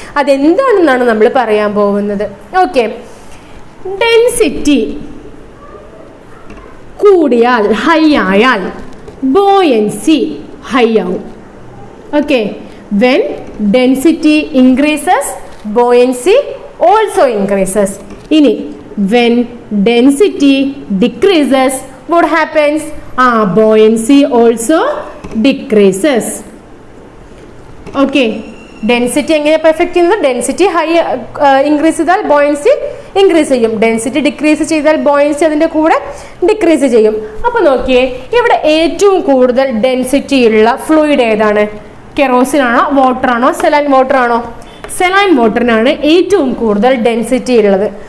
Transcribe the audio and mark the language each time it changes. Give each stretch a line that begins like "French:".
Malayalam: അതെന്താണെന്നാണ് നമ്മൾ പറയാൻ പോകുന്നത്. ഓക്കെ, ഡെൻസിറ്റി കൂടിയാൽ, ഹൈ ആയാൽ ബോയൻസി ഹൈ ആവും.
English: Okay, when density increases buoyancy also increases.
Malayalam: ഇനി
English: when density decreases what happens? Buoyancy also decreases.
Malayalam: Okay, density എങ്ങനെ പെർഫെക്റ്റ് ചെയ്യുന്നത്? ഡെൻസിറ്റി ഹൈ ഇൻക്രീസ് ചെയ്താൽ ബോയൻസി ഇൻക്രീസ് ചെയ്യും, ഡെൻസിറ്റി ഡിക്രീസ് ചെയ്താൽ ബോയൻസി അതിൻ്റെ കൂടെ ഡിക്രീസ് ചെയ്യും. അപ്പോൾ നോക്കിയേ, ഇവിടെ ഏറ്റവും കൂടുതൽ ഡെൻസിറ്റി ഉള്ള ഫ്ലൂയിഡ് ഏതാണ്? കെറോസിൻ ആണോ, വാട്ടർ ആണോ, സെലൈൻ വാട്ടർ ആണോ? സെലൈൻ വാട്ടറിനാണ് ഏറ്റവും കൂടുതൽ ഡെൻസിറ്റി ഉള്ളത്.